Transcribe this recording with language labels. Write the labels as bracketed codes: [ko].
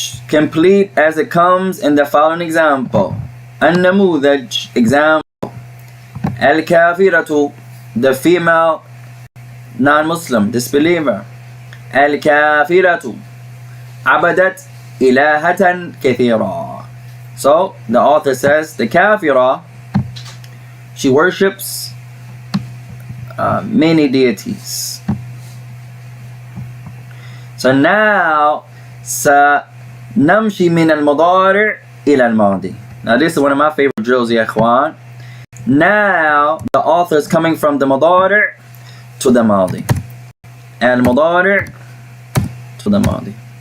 [en] Complete as it comes in the following example. النموذج, example. الكافرة, the female non-Muslim, disbeliever. [ar] الكافرة عبدت إلهة كثيرا. [en] So the author says the kafira, she worships many deities. So now [ar] سنمشي من المضارع إلى الماضي. [en] Now this is one of my favorite drills, ya ikhwan. Now the author is coming from the مضارع to the ماضي. And المضارع to the ماضي.